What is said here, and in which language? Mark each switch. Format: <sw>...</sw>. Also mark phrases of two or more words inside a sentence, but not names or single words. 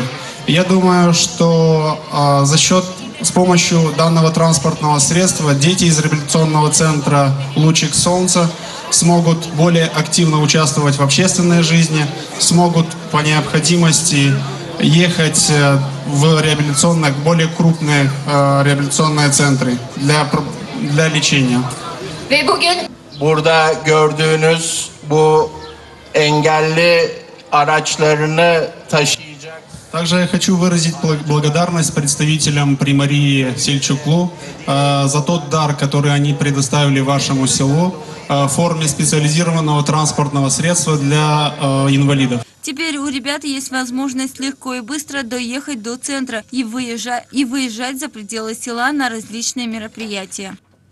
<ru>Я думаю, что с помощью данного транспортного средства дети из реабилитационного центра «Лучик солнца» смогут более активно участвовать в общественной жизни, смогут по необходимости ехать в реабилитационные, более крупные реабилитационные центры для lечения.</ru> <tr>Burada gördüğünüz bu engelli araçlarını taşıyacak</tr> <ru>Также я хочу выразить благодарность представителям Примарии Сельчуклу за тот дар, который они предоставили вашему селу в форме специализированного транспортного средства для инвалидов. Теперь у ребят есть возможность легко и быстро доехать до центра и выезжать за пределы села на различные мероприятия.</ru>